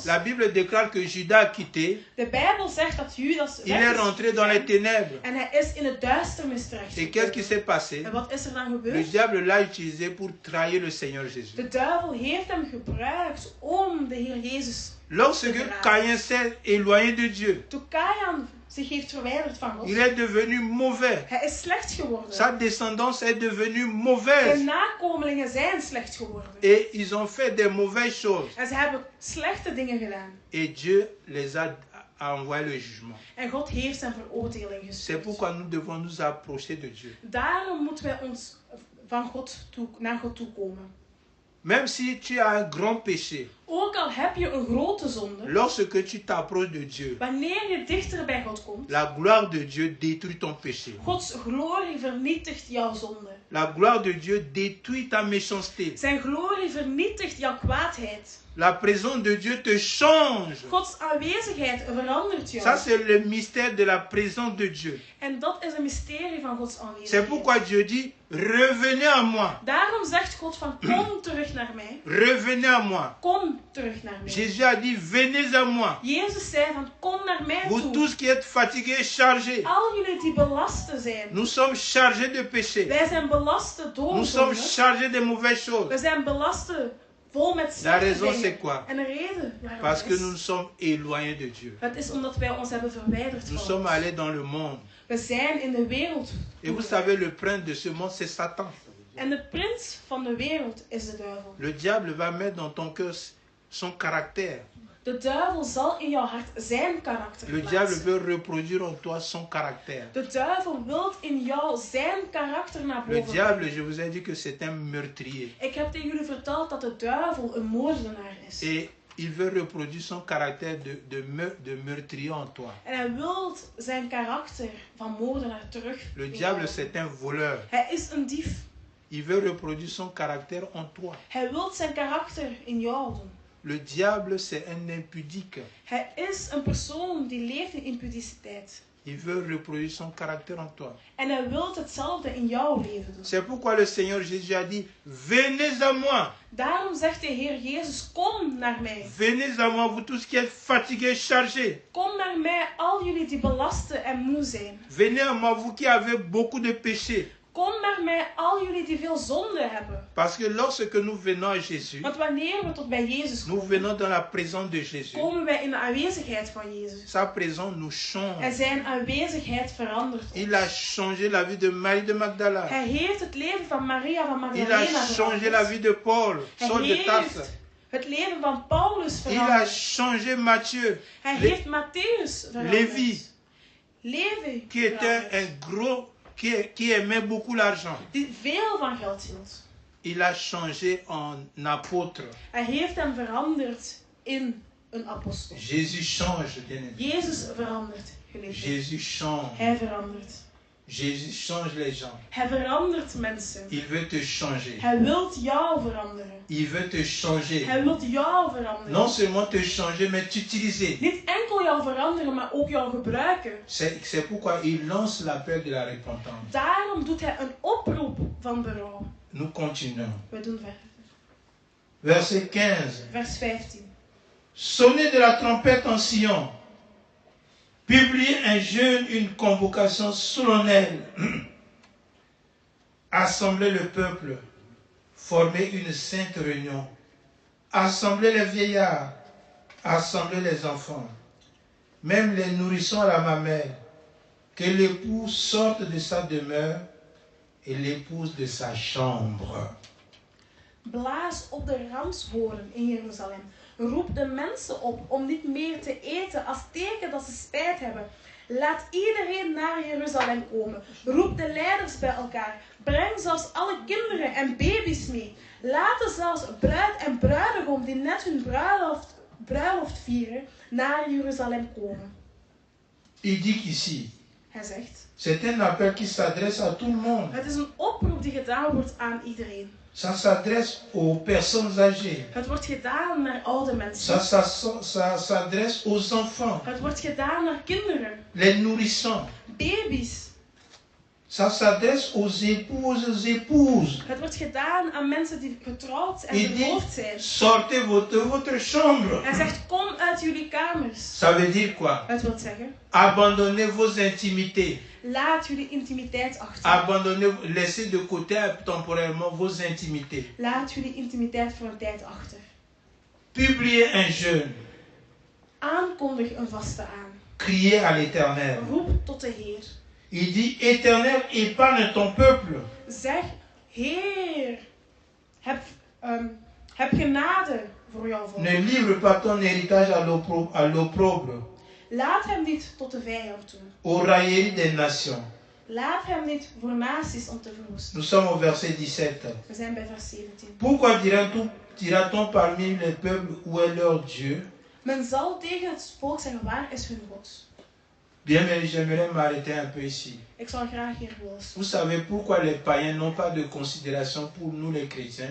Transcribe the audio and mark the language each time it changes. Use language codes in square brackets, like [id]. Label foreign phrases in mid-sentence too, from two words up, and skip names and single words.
[fr] la Bible déclare que Judas a quitté, [nl] de Bijbel zegt dat Judas [fr] il [nl] weg [fr] est [nl] is [fr] rentré dans les [nl] gegaan [fr] ténèbres. [nl] en hij is in het duisternis [fr] Et qu'est-ce qui [nl] terechtgekomen. [fr] s'est passé? [nl] En wat is er dan [fr] Le [nl] gebeurd? [fr] diable l'a utilisé pour trahir le Seigneur Jésus. [nl] De duivel heeft hem gebruikt om de Heer Jezus. [fr] Lorsque Caïn s'est éloigné de Dieu, [nl] Toen Kain zich heeft verwijderd van God, [fr] il est devenu mauvais. [nl] hij is slecht geworden. [fr] Sa descendance est devenue [nl] Zijn [fr] mauvaise. [nl] nakomelingen zijn slecht geworden. [fr] Et ils ont fait des mauvaises choses. [nl] En ze hebben slechte dingen gedaan. [fr] Et Dieu les a envoyé le jugement. [nl] En God heeft zijn veroordeling [fr] C'est [nl] gestuurd. [fr] pourquoi nous devons nous approcher de Dieu. [nl] Daarom moeten wij ons van God naar God toe komen. [fr] Même si tu as un grand péché, [nl] Ook al heb je een grote zonde, [fr] lorsque tu t'approches de Dieu, [nl] wanneer je dichter bij God komt, [fr] la gloire de Dieu détruit ton péché. [nl] Gods glorie vernietigt jouw zonde. [fr] La gloire de Dieu détruit ta méchanceté. [nl] Zijn glorie vernietigt jouw kwaadheid. [fr] La présence de Dieu te change. [nl] Gods aanwezigheid verandert jou. [fr] Ça, c'est le mystère de la présence de Dieu. [nl] En dat is een mysterie van Gods [fr] C'est [nl] aanwezigheid. [fr] pourquoi Dieu dit, revenez à moi. [nl] Daarom zegt God van, kom terug naar mij. [fr] Revenez à moi. [nl] Kom terug naar mij. [fr] Jésus a dit, venez à moi. [nl] Jezus zei van, kom naar mij [fr] Vous [nl] toe. [fr] tous qui êtes fatigués, chargés. [nl] Al jullie die belasten zijn. [fr] Nous sommes chargés de péché. [nl] Wij zijn belasten door [fr] Nous sommes [nl] zonde. [fr] chargés de mauvaises choses. [nl] We zijn belasten vol met [fr] La [nl] slechte [fr] raison, c'est [nl] dingen. [fr] quoi? [nl] En de reden waarom [fr] Parce que [nl] is, [fr] nous nous sommes éloignés de Dieu. [nl] het is omdat wij ons hebben verwijderd [fr] Nous [nl] van [fr] sommes [nl] God. [fr] allés dans le monde. [nl] We zijn in de wereld. [fr] Et vous savez, le prince de ce monde, c'est Satan. [nl] En de prins van de wereld is de duivel. [fr] Le diable va mettre dans ton cœur son caractère. [nl] De duivel zal in jouw hart zijn karakter [fr] Le diable [nl] plaatsen. [fr] veut reproduire en toi son caractère. [nl] De duivel wil in jou zijn karakter naar [fr] Le [nl] boven [fr] diable, [nl] brengen. [fr] je vous ai dit que c'est un meurtrier. [nl] Ik heb tegen jullie verteld dat de duivel een moordenaar is. [fr] Et il veut reproduire son caractère de meurtrier en toi. [nl] En hij wil zijn karakter van moordenaar terug. [fr] Le [nl] in [fr] diable, [nl] jou. [fr] c'est un voleur. [nl] Hij is een dief. [fr] Il veut reproduire son caractère en toi. [nl] Hij wil zijn karakter in jou doen. [fr] Le diable, c'est un impudique. [nl] Hij is een persoon die leeft in impudiciteit. [fr] Il veut reproduire son caractère en toi. [nl] En hij wil hetzelfde in jouw leven doen. [fr] C'est pourquoi le Seigneur Jésus a dit, venez à moi. [nl] Daarom zegt de Heer Jezus, kom naar mij. [fr] Venez à moi, vous tous qui êtes fatigués, chargés. [nl] Kom naar mij, al jullie die belasten en moe zijn. [fr] Venez à moi, vous qui avez beaucoup de péchés. [nl] Kom naar mij, al jullie die veel zonde hebben. [fr] Parce que lorsque nous venons à Jésus, [nl] Want wanneer we tot bij Jezus [fr] nous [nl] komen, [fr] venons dans la présence de Jésus. [nl] komen wij in de aanwezigheid van Jezus. [fr] Sa présence nous [nl] En [fr] change. [nl] zijn aanwezigheid verandert [fr] Il a [nl] ons. [fr] changé la vie de Marie de Magdala. [nl] Hij heeft het leven van Maria van [fr] Il a [nl] Magdalena [fr] changé la [nl] veranderd. [fr] vie de Paul, Saul de [nl] Hij [fr] Tarse. [nl] heeft het leven van Paulus [fr] Il a [nl] veranderd. [fr] changé Matthieu, [nl] Hij heeft Matthäus veranderd. [fr] Levi, [nl] Levi [fr] qui était [nl] veranderd. [fr] un gros, qui aimait beaucoup l'argent. [nl] Die veel van geld hield. [fr] Il a changé en apôtre. [nl] Hij heeft hem veranderd in een apostel. [fr] Jésus change, bien-aimé. [nl] Jezus verandert, geliefde. [fr] Jésus change. [nl] Hij verandert. [fr] Jésus change les gens. [nl] Hij verandert mensen. [fr] Il veut te changer. [nl] Hij wil jou veranderen. [fr] Il veut te changer. [nl] Hij wil jou veranderen. [fr] Non seulement te changer, mais t'utiliser. [nl] Niet enkel jou veranderen, maar ook jou gebruiken. [fr] C'est pourquoi il lance l'appel de la repentance. [nl] Daarom doet hij een oproep van berouw. [fr] Nous continuons. [nl] We doen verder. [fr] Verset 15. [nl] Vers 15. [fr] Sonnez de la trompette en Sion. Publiez un jeûne, une convocation solennelle. Assemblez le peuple. Formez une sainte réunion. Assemblez les vieillards. Assemblez les enfants. Même les nourrissons à la mamelle. Que l'époux sorte de sa demeure et l'épouse de sa chambre. [nl] Blaas op de ramshoorn in Jeruzalem. Roep de mensen op om niet meer te eten als teken dat ze spijt hebben. Laat iedereen naar Jeruzalem komen. Roep de leiders bij elkaar. Breng zelfs alle kinderen en baby's mee. Laten zelfs bruid en bruidegom die net hun bruiloft vieren naar Jeruzalem komen. [fr] Il dit qu'ici, [nl] Hij zegt, [fr] c'est un appel qui s'adresse à tout le monde. [nl] het is een oproep die gedaan wordt aan iedereen. [fr] Ça s'adresse aux personnes âgées. [nl] Het wordt gedaan naar oude mensen. [fr] Ça s'adresse aux enfants, [nl] Het wordt gedaan naar kinderen, [fr] les nourrissons. [nl] baby's. [fr] Ça s'adresse aux époux, aux épouses. [nl] Het wordt gedaan aan mensen die getrouwd en [fr] Il dit, [nl] verloofd zijn. [fr] sortez de votre chambre. [nl] Hij zegt, kom uit jullie kamers. [fr] Ça veut dire quoi? [nl] Het wil zeggen, [fr] Abandonnez vos intimités. [nl] laat jullie intimiteit achter. [fr] Abandonnez, laissez de côté temporairement vos intimités. [nl] Laat jullie intimiteit voor een tijd achter. [fr] Publiez un jeûne. [nl] Aankondig een vaste aan. [fr] Criez à l'Éternel. [nl] Roep tot de Heer. [fr] Il dit, Éternel, épargne ton peuple. [nl] Zeg, Heer, heb genade voor jouw volk. [fr] Ne livre pas ton héritage à l'opprobre, [nl] Laat hem niet tot de vijand toe. [fr] aux railleries des nations. [nl] Laat hem niet voor naties om te verwoesten. [fr] Nous sommes au verset 17. [nl] We zijn bij vers 17. [fr] Pourquoi dira-t-on parmi les peuples où est leur Dieu? [nl] Men zal tegen het volk zeggen, waar is hun God? [fr] Bien, mais j'aimerais m'arrêter un peu ici. [nl] Ik zal graag hier willen. [fr] Vous savez pourquoi les païens n'ont pas de considération pour nous les chrétiens?